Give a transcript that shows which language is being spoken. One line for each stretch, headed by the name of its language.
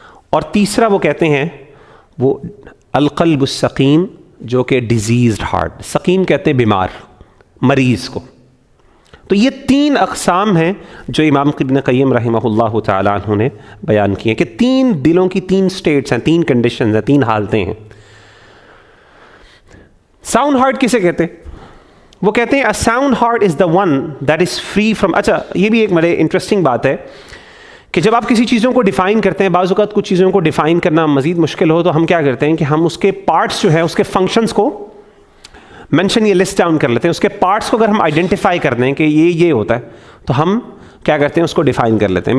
Urdu: اور تیسرا وہ کہتے ہیں وہ القلب السقیم، جو کہ ڈیزیزڈ ہارٹ. سقیم کہتے ہیں بیمار، مریض کو. تو یہ 3 اقسام ہیں جو امام ابن قیم رحمہ اللہ تعالیٰ عنہ نے بیان کی ہیں، کہ 3 دلوں کی 3 سٹیٹس ہیں، 3 کنڈیشنز ہیں، 3 حالتیں ہیں. ساؤنڈ ہارٹ کسے کہتے ہیں؟ وہ کہتے ہیں
English: a sound heart is the one that is free from.
Urdu: اچھا، یہ بھی ایک بڑے انٹرسٹنگ بات ہے کہ جب آپ کسی چیزوں کو ڈیفائن کرتے ہیں، بعض اوقات کچھ چیزوں کو ڈیفائن کرنا مزید مشکل ہو، تو ہم کیا کرتے ہیں کہ ہم اس کے پارٹس جو ہیں، اس کے فنکشنز کو مینشن یا لسٹ ڈاؤن کر لیتے ہیں. اس کے پارٹس کو اگر ہم آئیڈینٹیفائی کر دیں کہ یہ ہوتا ہے، تو ہم کیا کرتے ہیں، اس کو ڈیفائن کر لیتے ہیں.